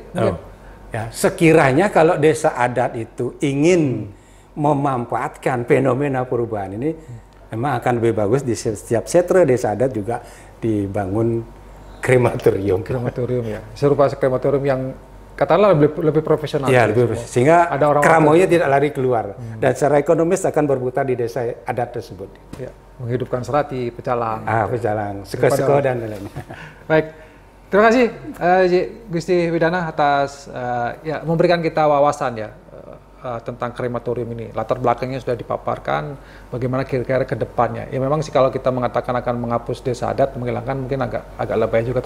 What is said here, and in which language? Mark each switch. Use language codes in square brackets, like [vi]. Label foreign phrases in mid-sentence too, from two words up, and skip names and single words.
[id] Ya, sekiranya kalau desa adat itu ingin memanfaatkan fenomena perubahan ini, memang akan lebih bagus di setiap setre desa adat juga dibangun krematorium ya, serupa krematorium yang katakanlah lebih profesional. Ya, lebih profesional. Sehingga Keramonya tidak lari keluar dan secara ekonomis akan berputar di desa adat tersebut. Ya, menghidupkan Serati, pecalang, pecalang, seko-seko dan lain-lain. Baik, terima kasih Gusti Widana atas memberikan kita wawasan ya tentang krematorium ini. Latar belakangnya sudah dipaparkan, bagaimana kira-kira ke depannya. Ya memang sih kalau kita mengatakan akan menghapus desa adat, menghilangkan mungkin agak lebay juga.